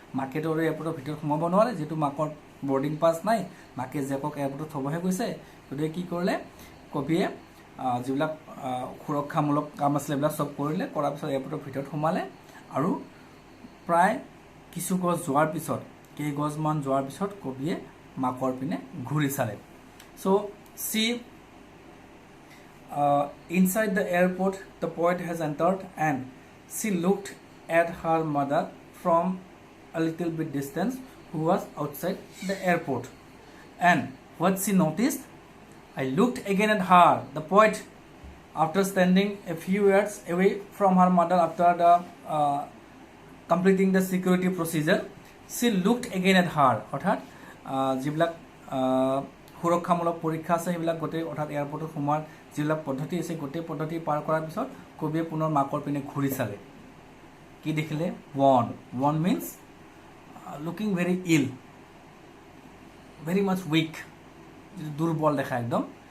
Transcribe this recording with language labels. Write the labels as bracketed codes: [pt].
[as] মাকেতো আৰু এয়াৰপৰ্টৰ ভিতৰত সোমাব নোৱাৰে, যিহেতু মাকৰ বৰ্ডিং পাছ নাই, মাকে জেকক এয়াৰপৰ্টত থ'বহে গৈছে. গতিকে কি কৰিলে, কবিয়ে যিবিলাক সুৰক্ষামূলক কাম আছিলে এইবিলাক চব কৰিলে, কৰাৰ পিছত এয়াৰপৰ্টৰ ভিতৰত সোমালে, আৰু প্ৰায় কিছু গছ যোৱাৰ পিছত, কেইগছমান যোৱাৰ পিছত কবিয়ে মাকৰ পিনে ঘূৰি চালে. [en] So' she inside the airport the poet has entered, and she looked at her mother from a little bit distance, who was outside the airport. And what she noticed, I looked again at her, the poet, after standing a few yards away from her mother after the completing the security procedure, she looked again at her. [as] অৰ্থাৎ যিবিলাক সুৰক্ষামূলক পৰীক্ষা আছে সেইবিলাক গোটেই, অৰ্থাৎ এয়াৰপৰ্টত সোমোৱাৰ যিবিলাক পদ্ধতি আছে, গোটেই পদ্ধতি পাৰ কৰাৰ পিছত কবিয়ে পুনৰ মাকৰ পিনে ঘূৰি চালে. [en] কি দেখিলে, one means looking very ill, very much weak, [as] যিটো দুৰ্বল দেখা একদম.